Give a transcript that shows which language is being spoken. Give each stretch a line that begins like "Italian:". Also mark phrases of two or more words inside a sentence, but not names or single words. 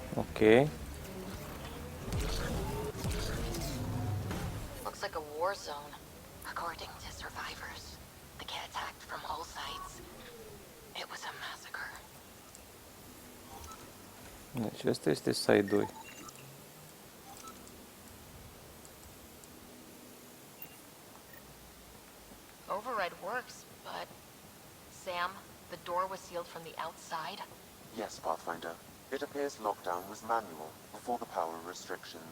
English: Ok. Looks like a war zone. According to survivors, the kid attacked from all sides. It was a massacre.
Romanian: Deci ăsta este side 2.
English: Override works, but... Sam, the door was sealed from the outside? Yes, Pathfinder. It appears lockdown was manual before the power restrictions.